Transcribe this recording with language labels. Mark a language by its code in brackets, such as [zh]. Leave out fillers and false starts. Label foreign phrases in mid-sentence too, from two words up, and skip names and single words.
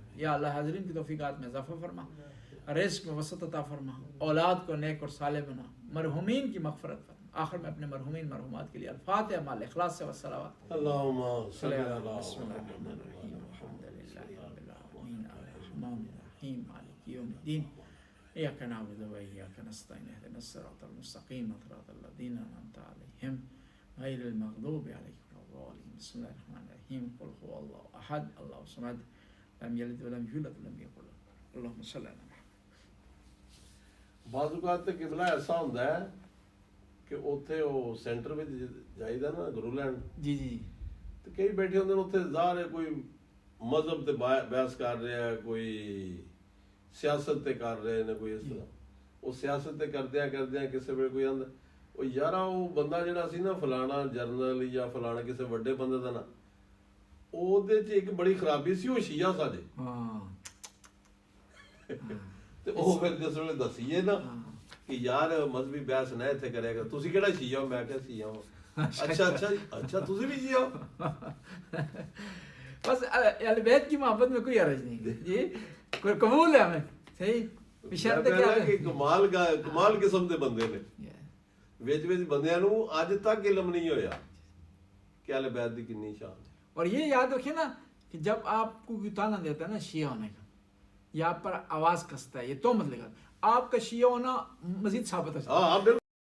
[ur] یا اللہ حاضرین کی توفیقات میں اضافہ فرما، رزق میں وسعت عطا فرما، اولاد کو نیک اور صالح بنا، مرحومین کی مغفرت فرما. آخر میں اپنے مرحومین مرحومات کے لیے [ar] الفاتحہ مع الاخلاص [ur] سے والصلوات. [ar] اللہم صلی بسم اللہ اللہ الرحمن الرحیم الحمد للہ رب العالمین الرحمن الرحیم مالک یوم الدین ایاک نعبد و ایاک نستعین اهدنا الصراط المستقیم صراط الذین انعمت علیہم غیر المغضوب علیہم ولا الضالین. بسم اللہ الرحمن الرحیم قل هو اللہ احد اللہ الصمد لم یلد ولم یولد ولم یکن له کفوا احد. اللہم صلی علی محمد. [pa] بعض اوقات تے قبلہ ایسا ہوندا ہے کہ اوتھے او سینٹر وچ جائیدا نا گرو لینڈ، جی جی تے کئی بیٹھے ہوندے نے اوتھے، ظاہر ہے کوئی مذہب تے بحث کر رہا ہے، کوئی سیاست تے کر رہے نے، کوئی اس طرح. وہ سیاست تے کردیاں کسے ویلے کوئی آندا او یارا او بندہ جڑا سی نا فلانا جرنل یا فلانا کسے وڈے بندے دا نا، او دے چ ایک بڑی خرابی سی، او شیعہ ساڈے. ہاں تے او پھر جس ویلے دسیے نا کہ یار مذہبی بحث نہ اتنے کرے گا، تسی کیڑا شیعہ ہو؟ میں کہا شیعہ ہوں. اچھا اچھا اچھا تسی بھی شیعہ ہو؟ [ur] بس اہل بیت کی محبت میں کوئی حرج نہیں. جی کوئی قبول ہے ہمیں. صحیح. بشرط کیا ہے [pa] کہ کمال قسم دے بندے نے، وچ بندیاں نو اج تک علم نہیں ہویا کہ اہل بیت دی کنی شان ہے. [ur] اور یہ یاد رکھیں نا کہ جب آپ کو کوئی تانا دیتا ہے نا شیعہ ہونے کا، یا آپ پر آواز کستا ہے، یہ تو مت لگا، آپ کا شیعہ ہونا مزید ثابت ہے. ہاں بالکل.